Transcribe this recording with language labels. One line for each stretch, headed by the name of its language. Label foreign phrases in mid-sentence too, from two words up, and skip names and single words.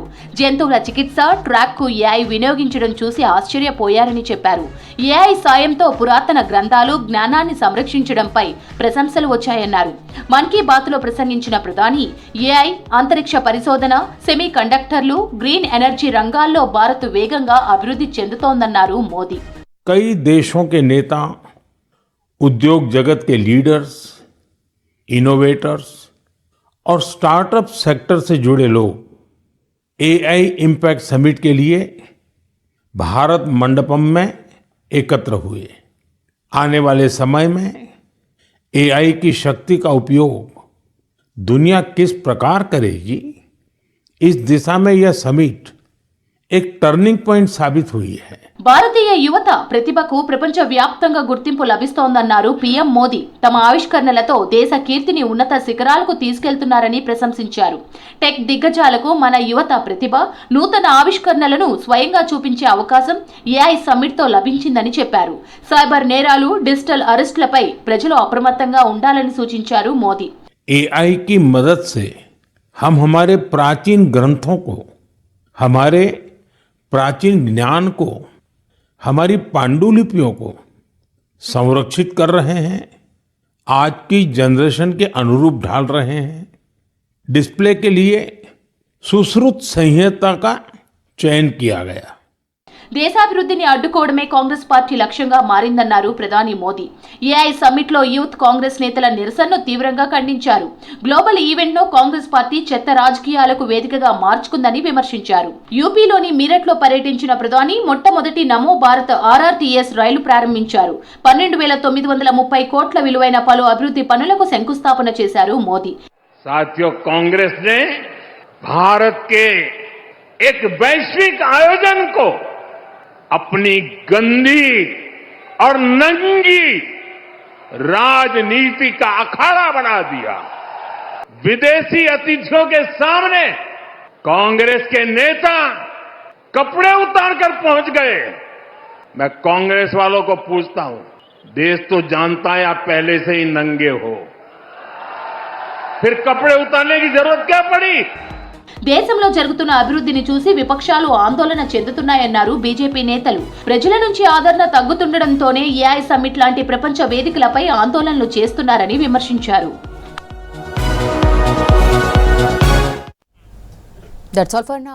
Telugu: జంతువుల చికిత్స ట్రాక్కు ఏఐ వినియోగించడం చూసి ఆశ్చర్యపోయారని చెప్పారు. ఏఐ సాయంతో పురాతన గ్రంథాలు జ్ఞానాన్ని సంరక్షించడంపై ప్రశంసలు వచ్చాయన్నారు. మన్ కీ బాత్లో ప్రసంగించిన ప్రధాని ఏఐ, అంతరిక్ష పరిశోధన, సెమీ కండక్టర్లు,
English: green energy
Telugu: రంగాల్లో భారత్ వేగంగా అభివృద్ధి చెందుతోందన్నారు मोदी।
Hindi: कई देशों के नेता, उद्योग जगत के लीडर्स, इनोवेटर्स और
English: startup sector
Hindi: से जुड़े लोग एआई इंपैक्ट समिट के लिए भारत मंडपम में एकत्र हुए। आने वाले समय में एआई की शक्ति का उपयोग दुनिया किस प्रकार करेगी, इस दिशा में यह समिट एक
English: turning point
Hindi: साबित हुई है।
Telugu: భారతీయ యువత ప్రతిభకు ప్రపంచవ్యాప్తంగా గుర్తింపు లభిస్తోందన్నారు పీఎం మోదీ. తమ ఆవిష్కరణలతో దేశ కీర్తిని ఉన్నత శిఖరాలకు తీసుకెళ్తున్నారని ప్రశంసించారు. టెక్ దిగ్గజాలకు మన యువత ప్రతిభ, నూతన ఆవిష్కరణలను స్వయంగా చూపించే అవకాశం ఏఐ సమ్మిట్తో లభించిందని చెప్పారు. సైబర్ నేరాలు, డిజిటల్ అరెస్టులపై ప్రజలు అప్రమత్తంగా ఉండాలని సూచించారు మోదీ.
Hindi: एआई की मदद से हम हमारे प्राचीन ग्रंथों को, हमारे प्राचीन ज्ञान को, हमारी पांडुलिपियों को संरक्षित कर रहे हैं, आज की जनरेशन के अनुरूप ढाल रहे हैं। डिस्प्ले के लिए सुश्रुत संहिता का चयन किया गया।
Telugu: దేశాభివృద్ధిని అడ్డుకోవడమే కాంగ్రెస్ పార్టీ లక్ష్యంగా మారిందన్నారు ప్రధాని మోదీ. ఏఐ సమ్మిట్ లో యూత్ కాంగ్రెస్ నేతల నిరసనను తీవ్రంగా ఖండించారు.
English: global event
Telugu: ను కాంగ్రెస్ పార్టీ చెత్త రాజకీయాలకు వేదికగా మార్చుకుందని విమర్శించారు. యూపీలోని మీరట్ లో పర్యటించిన ప్రధాని మొట్టమొదటి నమో భారత్ ఆర్ఆర్టీఎస్ రైలు ప్రారంభించారు. 12,930 కోట్ల విలువైన పలు అభివృద్ధి పనులకు శంకుస్థాపన చేశారు మోదీ.
Hindi: साथियों, कांग्रेस ने भारत के एक वैश्विक आयोजन को अपनी गंदी और नंगी राजनीति का अखाड़ा बना दिया। विदेशी अतिथियों के सामने कांग्रेस के नेता कपड़े उतारकर पहुंच गए। मैं कांग्रेस वालों को पूछता हूं, देश तो जानता है आप पहले से ही नंगे हो, फिर कपड़े उतारने की जरूरत क्या पड़ी?
Telugu: దేశంలో జరుగుతున్న అభివృద్ధిని చూసి విపక్షాలు ఆందోళన చెందుతున్నాయన్నారు బీజేపీ నేతలు. ప్రజల నుంచి ఆదరణ తగ్గుతుండటంతోనే ఏఐ సమ్మిట్ లాంటి ప్రపంచ వేదికలపై ఆందోళనలు చేస్తున్నారని విమర్శించారు.
English: That's all for now.